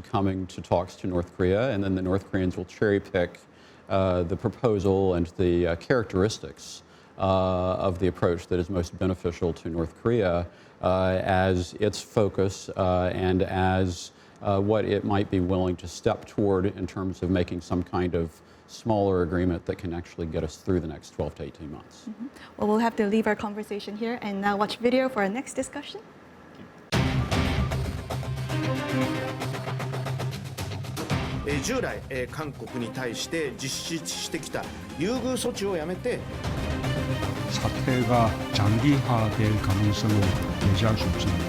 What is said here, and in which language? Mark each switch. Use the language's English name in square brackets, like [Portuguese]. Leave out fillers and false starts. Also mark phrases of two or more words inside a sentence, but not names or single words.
[English] coming to talks to North Korea, and then the North Koreans will cherry pick the proposal and the characteristics of the approach that is most beneficial to North Korea as its focus and as what it might be willing to step toward in terms of making some kind of smaller agreement that can actually get us through the next 12 to 18 months. Well, we'll have to leave our conversation here and now watch video for our next discussion. [Japanese] 従来、韓国に対して実施してきた優遇措置をやめて [Korean] 사태가 장기화될 가능성을 배제할 수 없습니다.